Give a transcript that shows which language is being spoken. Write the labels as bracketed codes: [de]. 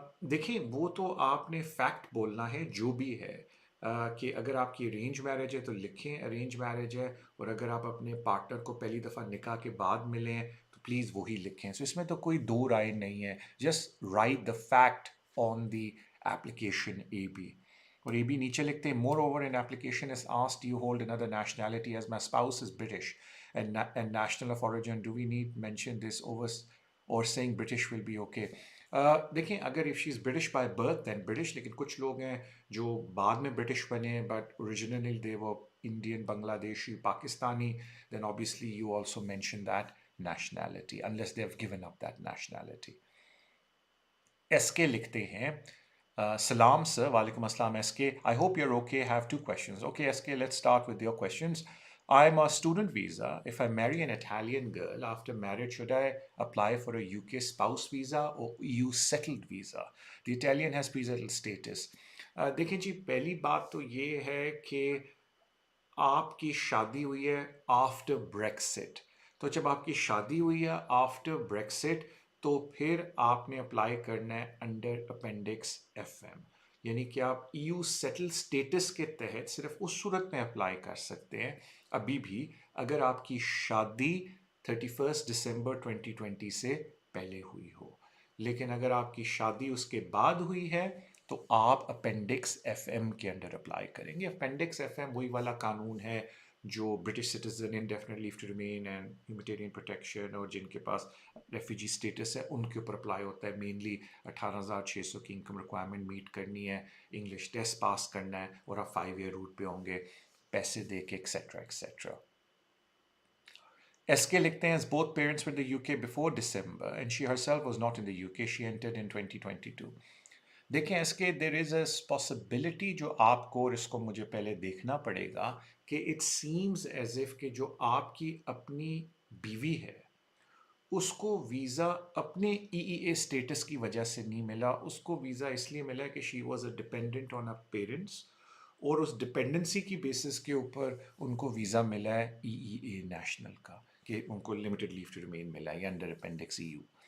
[ur] دیکھیں وہ تو آپ نے فیکٹ بولنا ہے جو بھی ہے کہ اگر آپ کی ارینج میرج ہے تو لکھیں ارینج میرج ہے, اور اگر آپ اپنے پارٹنر کو پہلی دفعہ نکاح کے بعد ملیں تو پلیز وہی لکھیں. سو اس میں تو کوئی دو رائے نہیں ہے, [en] Just write the fact on the application A B. [ur] اور اے بی نیچے لکھتے ہیں [en] Moreover in application is asked you hold another nationality as my spouse is British and national of origin, do we need mention this over or saying British will be okay. [ur] دیکھیں اگر [en] if she's British by birth then British, [ur] لیکن کچھ لوگ ہیں جو بعد میں British بنے [en] but originally they were Indian, Bangladeshi, Pakistani, then obviously you also mention that nationality unless they have given up that nationality. [ur] S کے لکھتے ہیں سلام سر. [en] وعلیکم السلام S K. I hope you are okay. Have two questions. Okay S K, let's start with your questions. I am a student visa. If I marry an Italian girl after marriage, should I apply for a UK spouse visa or EU settled visa? The Italian has pre-settled status. [ur] دیکھیں جی پہلی بات تو یہ ہے کہ آپ کی شادی ہوئی ہے آفٹر بریکسٹ. تو جب آپ کی شادی ہوئی ہے آفٹر بریکسٹ تو پھر آپ نے اپلائی کرنا ہے انڈر اپینڈکس ایف ایم, یعنی کہ آپ ای یو سیٹل اسٹیٹس کے تحت صرف اس صورت میں اپلائی کر سکتے ہیں ابھی بھی اگر آپ کی شادی 31 دسمبر 2020 سے پہلے ہوئی ہو. لیکن اگر آپ کی شادی اس کے بعد ہوئی ہے تو آپ اپینڈکس ایف ایم کے انڈر اپلائی کریں گے. اپینڈکس ایف ایم وہی والا قانون ہے جو British citizen indefinite leave to remain and ہیومیٹیرین protection اور جن کے پاس ریفیوجی سٹیٹس ہے ان کے اوپر اپلائی ہوتا ہے. مینلی 18,600 کی انکم ریکوائرمنٹ میٹ کرنی ہے, انگلش ٹیسٹ پاس کرنا ہے, اور آپ 5 ایئر روٹ پہ ہوں گے پیسے دے کے ایکسیٹرا ایکسیٹرا. ایس کے لکھتے ہیں [en] both parents were in the UK before December and she herself was not in the UK. She entered in 2022. [ur] دیکھیں اس کے [en] there is a possibility [ur] جو آپ کو, اور اس کو مجھے پہلے دیکھنا پڑے گا کہ [en] it seems as if [ur] کہ جو آپ کی اپنی بیوی ہے اس کو ویزا اپنے ای ای اے اسٹیٹس کی وجہ سے نہیں ملا, اس کو ویزا اس لیے ملا کہ [en] she was a dependent on a parents, [ur] اور اس ڈپینڈنسی کی بیسس کے اوپر ان کو ویزا ملا ہے ای ای اے نیشنل کا, کہ ان کو لمیٹڈ لیو ٹو ریمین ملا ہے یا انڈر اپینڈکس ای یو.